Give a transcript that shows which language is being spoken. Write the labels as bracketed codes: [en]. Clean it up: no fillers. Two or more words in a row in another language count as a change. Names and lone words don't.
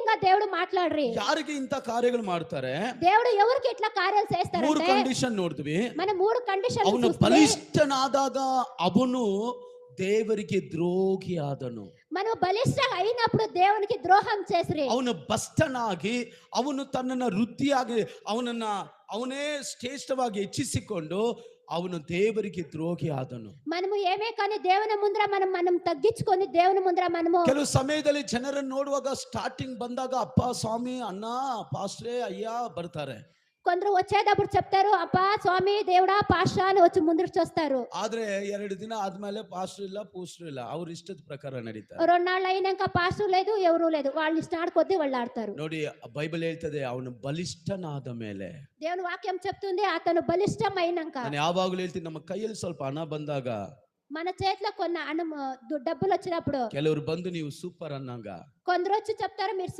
[te] దేవుడు మాట్లాడ్రి. [kn] ಯಾರಿಗೆ ಇಂಥ ಕಾರ್ಯಗಳು ಮಾಡ್ತಾರೆ? [te] దేవుడు ఎవరికి ఇట్లా కార్యాలు [kn] ಮೂರು [te] చేస్తారంటే [kn] ಕಂಡೀಷನ್ ನೋಡ್ತೀವಿ. [te] మనం 3 కండిషన్లు [kn] ಅವನು [te] చూస్తే [kn] ಬಲಿಷ್ಠನಾದಾಗ ಅವನು ದೇವರಿಗೆ ದ್ರೋಹಿ ಆದನು. [te] మనం బలిష్ఠ అయినప్పుడు దేవునికి ద్రోహం చేసిరి. [kn] ಅವನು ಬಸ್ತನಾಗಿ ಅವನು ತನ್ನನ್ನು ವೃದ್ಧಿಯಾಗಿ ಅವನೇ ಶ್ರೇಷ್ಠವಾಗಿ ಹೆಚ್ಚಿಸಿಕೊಂಡು ಅವನು ದೇವರಿಗೆ ದ್ರೋಹಿ ಆದನು. [te] మనము ఏమే కానీ దేవుని ముందర మనం తగ్గించుకొని దేవుని ముందర మనము [kn] ಕೆಲವು ಸಮಯದಲ್ಲಿ ಜನರನ್ನು ನೋಡುವಾಗ ಸ್ಟಾರ್ಟಿಂಗ್ ಬಂದಾಗ ಅಪ್ಪ ಸ್ವಾಮಿ ಅಣ್ಣ ಪಾಸ್ಟ್ರೇ ಅಯ್ಯ ಬರ್ತಾರೆ. [te] కొందరు వచ్చేటప్పుడు చెప్తారు అప్పా స్వామి దేవుడా పాస్టర్ అని వచ్చి ముందుకు చూస్తారు. [kn] ಆದ್ರೆ 2 ದಿನ ಆದ್ಮೇಲೆ ಪಾಸ್ಟರ್ ಇಲ್ಲ ಪೂಸ್ಟರ್ ಇಲ್ಲ, ಅವ್ರ ಇಷ್ಟದ ಪ್ರಕಾರ ನಡೀತಾರೆ. [te] 2 నాళ్ళు అయినాక పాస్టర్ లేదు ఎవరు లేదు, వాళ్ళు ఇష్టాడు కొద్దీ వాళ్ళు ఆడతారు. [kn] ನೋಡಿ ಬೈಬಲ್ ಹೇಳ್ತದೆ ಅವನು ಬಲಿಷ್ಠನಾದ ಮೇಲೆ. [te] దేవుని వాక్యం చెప్తుంది అతను బలిష్టమైనాక. [kn] ನಾನು ಯಾವಾಗಲೂ ಹೇಳ್ತೀನಿ, ನಮ್ಮ ಕೈಯಲ್ಲಿ ಸ್ವಲ್ಪ ಹಣ ಬಂದಾಗ, [te] మన చేతిలో కొన్న డబ్బులు వచ్చినప్పుడు [kn] ಕೆಲವರು ಬಂದು ನೀವು ಸೂಪರ್ ಅನ್ನಂಗ, [te] కొందరు వచ్చి చెప్తారు మీరు